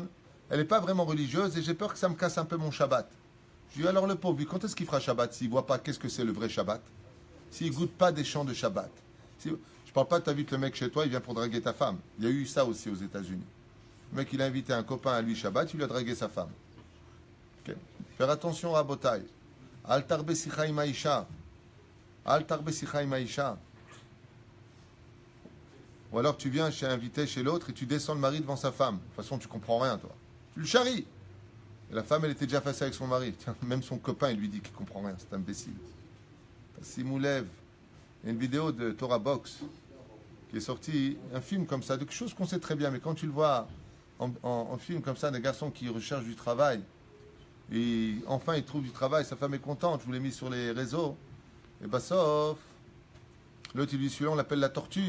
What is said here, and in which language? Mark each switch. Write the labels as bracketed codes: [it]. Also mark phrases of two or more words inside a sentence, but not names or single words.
[fr] Elle n'est pas vraiment religieuse et j'ai peur que ça me casse un peu mon Shabbat. » Je dis « Alors le pauvre, lui, quand est-ce qu'il fera Shabbat s'il ne voit pas qu'est-ce que c'est le vrai Shabbat? S'il ne goûte pas des chants de Shabbat? Je ne parle pas de t'invites le mec chez toi, il vient pour draguer ta femme. Il y a eu ça aussi aux États-Unis. Le mec, il a invité un copain à lui Shabbat, il lui a dragué sa femme. Okay. Faire attention à Botaï. [he] אל תרבה שיחה עם האשה. אל תרבה שיחה עם האשה. [fr] Ou alors tu viens invité chez l'autre et tu descends le mari devant sa femme. De toute façon, tu comprends rien, toi. Tu le charries. Et la femme, elle était déjà face avec son mari. Tiens, même son copain, il lui dit qu'il comprend rien. C'est imbécile. Simoulev. Il y a une vidéo de Torah Box qui est sortie, un film comme ça, de quelque chose qu'on sait très bien, mais quand tu le vois en film comme ça, des garçons qui recherchent du travail, et enfin ils trouvent du travail, sa femme est contente, je vous l'ai mis sur les réseaux, et bah sauf, l'autre il dit celui-là on l'appelle la tortue.